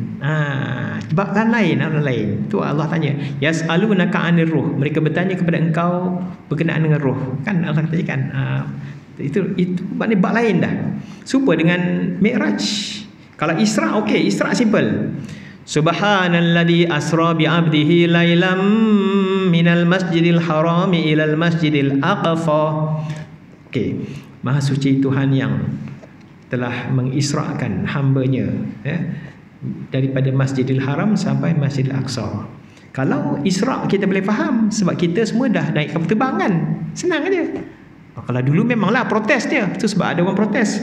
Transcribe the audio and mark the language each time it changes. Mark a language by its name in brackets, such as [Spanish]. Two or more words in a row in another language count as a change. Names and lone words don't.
[Malay] Alam lain. Tu Allah tanya, [Arabic] يسألونك عن الروح. [Malay] Mereka bertanya kepada engkau berkenaan dengan roh. Kan Allah kata kan. Itu maknanya bab lain dah. Serupa dengan Mi'raj. Kalau Isra, okey, Isra simple. [Arabic] سبحان الذي أسرى بعبده ليلا من المسجد الحرام إلى المسجد الأقصى. [Malay] Okey, Maha suci Tuhan yang telah mengisrakan hamba-Nya daripada Masjidil Haram sampai Masjidil Aqsa. Kalau Isra kita boleh faham sebab kita semua dah naik kapal terbang kan. Senang aja. Kalau dulu memanglah protes dia. Itu sebab ada orang protes.